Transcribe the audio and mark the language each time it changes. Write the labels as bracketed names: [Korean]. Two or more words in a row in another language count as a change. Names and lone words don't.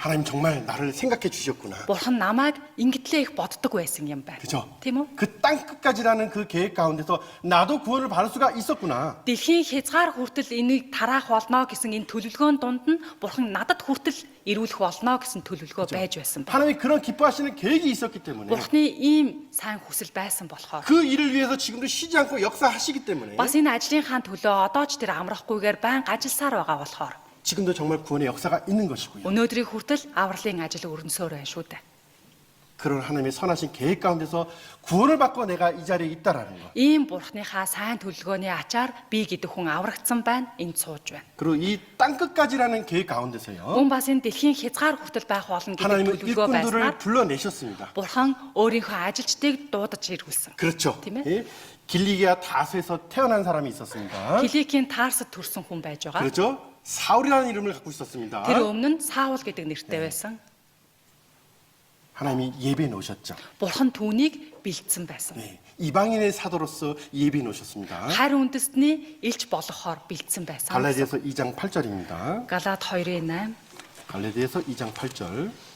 [Korean] 하나님 정말 나를 생각해 주셨구나. [Mongolian] Бурхан намайг ингэтлээ их боддог байсан юм байна. [Korean] 그죠? [Mongolian] Тийм үү? [Korean] 그 땅 끝까지라는 그 계획 가운데서 나도 구원을 받을 수가 있었구나. [Mongolian] Дэлхийн хязгаар хүртэл энийг тараах болно гэсэн энэ төлөвлөгөөний дунд нь Бурхан надад хүртэл ирүүлэх болно гэсэн төлөвлөгөө байж байсан байна. [Korean] 하나님이 그런 기뻐하시는 계획이 있었기 때문에 [Mongolian] Бурханы ийм сайн хүсэл байсан болохоор [Korean] 그 일을 위해서 지금도 쉬지 않고 역사하시기 때문에 [Mongolian] бас энэ ажлынхаа төлөө одоо ч тэр амрахгүйгээр байнга ажилласаар байгаа болохоор [Korean] 지금도 정말 구원의 역사가 있는 것이고요. [Mongolian] өнөөдрийн хүртэл авралын ажил өрнөсөөр байна шүү дээ. [Korean] 그런 하나님의 선하신 계획 가운데서 구원을 받고 내가 이 자리에 있다라는 것. [Mongolian] Ийм Бурханыхаа сайн төлөвлөгөөний ачаар би гэдэг хүн аврагдсан байна, энд сууж байна. [Korean] 그리고 이 땅 끝까지라는 계획 가운데서요. [Mongolian] Мөн бас энэ дэлхийн хязгаар хүртэл байх болно гэдэг [Korean] 하나님은 [Mongolian] төлөвлөгөө байснаар [Korean] 일꾼들을 불러내셨습니다. [Mongolian] Бурхан өөрийнхөө 아жилчдыг дуудаж ирүүлсэн. [Korean] 그렇죠. [Mongolian] тийм ээ? [Korean] 예? 길리기아 다스에서 태어난 사람이 있었습니다. [Mongolian] Киликийн Тарсад төрсэн хүн байж байгаа. [Korean] 그렇죠. 사울이라는 이름을 갖고 있었습니다. [Mongolian] Тэр өмнө нь Саул гэдэг нэртэй байсан. [Korean] 하나님이 예배해 놓으셨죠. [Mongolian] Бурхан түүнийг бэлдсэн байсан. [Korean] 네. 이방인의 사도로서 예배해 놓으셨습니다. [Mongolian] Харь үндэстний элч болохоор бэлдсэн байсан. [Korean] 갈라디아서 2장 8절입니다. [Mongolian] Галаат 2:8. [Korean] 갈라디아서 2장 8절.